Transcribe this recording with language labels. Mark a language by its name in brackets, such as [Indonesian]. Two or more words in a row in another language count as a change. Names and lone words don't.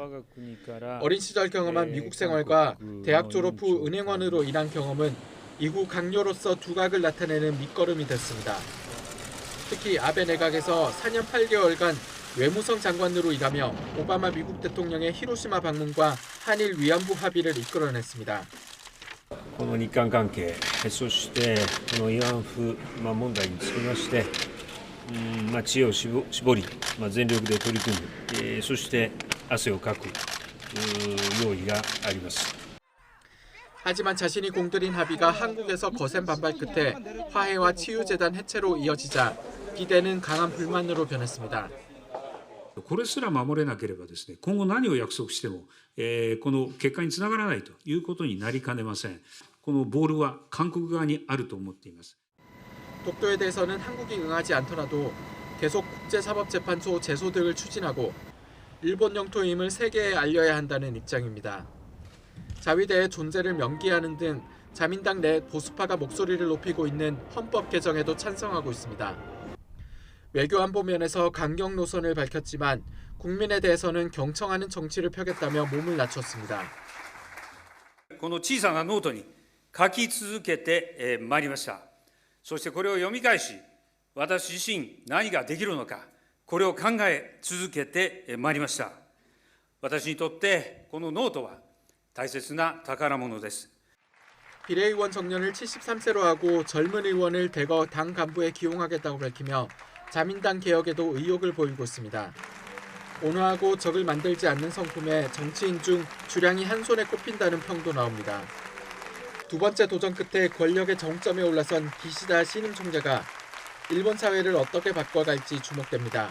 [Korean] 어린 시절 경험한 미국 생활과 대학 졸업 후 은행원으로 일한 경험은 이후 강요로서 두각을 나타내는 밑거름이 됐습니다. 특히 아베 내각에서 4년 8개월간 외무성 장관으로 일하며 오바마 미국 대통령의 히로시마 방문과 한일 위안부 합의를 이끌어냈습니다. [Japanese] この日韓関係、そしてこの慰安婦問題につきまして、知恵を絞り、全力で取り組み、そして汗をかく用意があります。 [Korean] 하지만 자신이 공들인 합의가 한국에서 거센 반발 끝에 화해와 치유재단 해체로 이어지자 기대는 강한 불만으로 변했습니다. [Japanese] これすら守れなければですね、今後何を約束しても、この結果につながらないということになりかねません。このボールは韓国側にあると思っています。 [Korean] 독도에 대해서는 한국이 응하지 않더라도 계속 국제사법재판소 제소 등을 추진하고 일본 영토임을 세계에 알려야 한다는 입장입니다. 자위대의 존재를 명기하는 등 자민당 내 보수파가 목소리를 높이고 있는 헌법 개정에도 찬성하고 있습니다. 외교안보 면에서 강경 노선을 밝혔지만 국민에 대해서는 경청하는 정치를 펴겠다며 몸을 낮췄습니다. [Japanese] この小さなノートに書き続けてまいりました。そしてこれを読み返し、私自身何ができるのか、これを考え続けてまいりました。私にとってこのノートは大切な宝物です。 [Korean] 비례의원 정년을 73세로 하고 젊은 의원을 대거 당 간부에 기용하겠다고 밝히며 자민당 개혁에도 의욕을 보이고 있습니다. 온화하고 적을 만들지 않는 성품에 정치인 중 주량이 한 손에 꼽힌다는 평도 나옵니다. 두 번째 도전 끝에 권력의 정점에 올라선 기시다 신임 총재가 일본 사회를 어떻게 바꿔갈지 주목됩니다.